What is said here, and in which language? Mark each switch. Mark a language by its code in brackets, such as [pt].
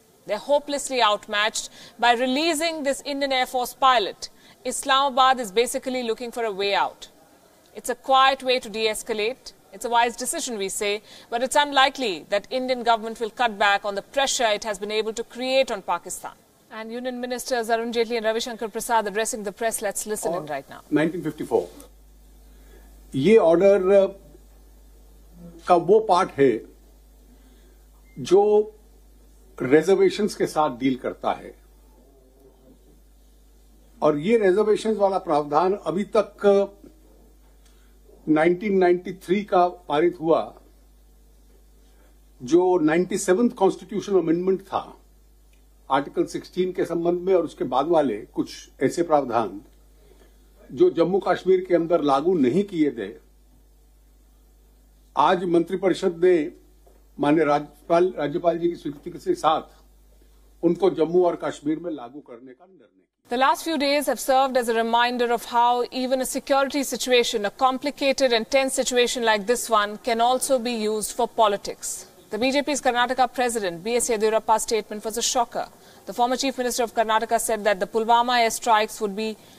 [en] They're hopelessly outmatched. By releasing this Indian Air Force pilot, Islamabad is basically looking for a way out. It's a quiet way to de-escalate. It's a wise decision, we say, but it's unlikely that Indian government will cut back on the pressure it has been able to create on Pakistan. And Union Ministers Arun Jaitley and Ravi Shankar Prasad addressing the press. Let's listen in right now. 1954. [hi] ये order का वो part है जो reservations के साथ deal करता है, और ये रिजर्वेशंस वाला प्रावधान अभी तक 1993 का पारित हुआ, जो 97th कॉन्स्टिट्यूशन अमेंडमेंट था आर्टिकल 16 के संबंध में, और उसके बाद वाले कुछ ऐसे प्रावधान जो जम्मू कश्मीर के अंदर लागू नहीं किए गए। आज मंत्रिपरिषद ने माननीय राज्यपाल जी की स्वीकृति के साथ उनको जम्मू और कश्मीर में लागू करने का निर्णय। [en] The last few days have served as a reminder of how even a security situation, a complicated and tense situation like this one, can also be used for politics. The BJP's Karnataka President, B.S. Yediyurappa's statement was a shocker. The former Chief Minister of Karnataka said that the Pulwama airstrikes would be